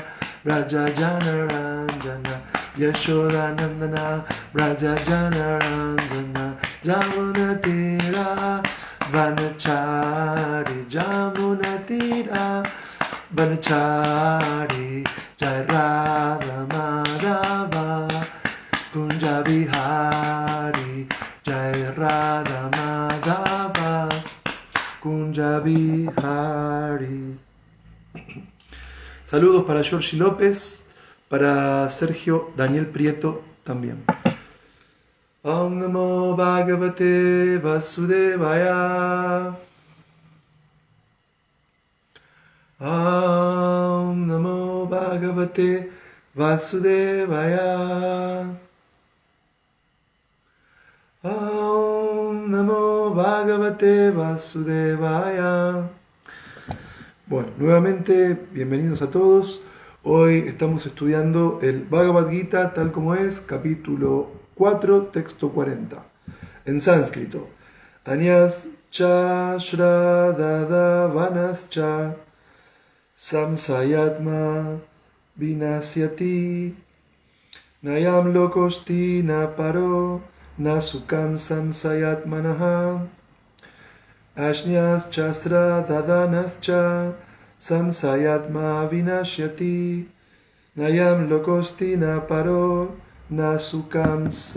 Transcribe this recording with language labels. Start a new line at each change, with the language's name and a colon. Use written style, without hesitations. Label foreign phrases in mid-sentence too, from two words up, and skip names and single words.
Sanskrit: Vraja Jana Ranjana, Yashoda Nandana Vraja Jana Ranjana, Jamuna Tira Vanachari, Jamuna Tira Vanachari, Jai Radha Madhava Kunja Bihari, Jai Radha Madhava Kunja Bihari.
Spanish: Saludos para Georgie López, para Sergio Daniel Prieto también.
Sanskrit: Om Namo Bhagavate Vasudevaya. Om Namo Bhagavate Vasudevaya. Om Namo Bhagavate Vasudevaya.
Spanish: Bueno, nuevamente, bienvenidos a todos. Hoy estamos estudiando el Bhagavad Gita tal como es, capítulo 4, texto 40, en sánscrito.
Sanskrit: Anyas cha shradada vanas cha samsayatma vinasyati nayam lokosti na paro na sukam samsayatmanaha ashnyas chasra dadanascha samsayatma vinashyati nayam lokosti na paro na sukam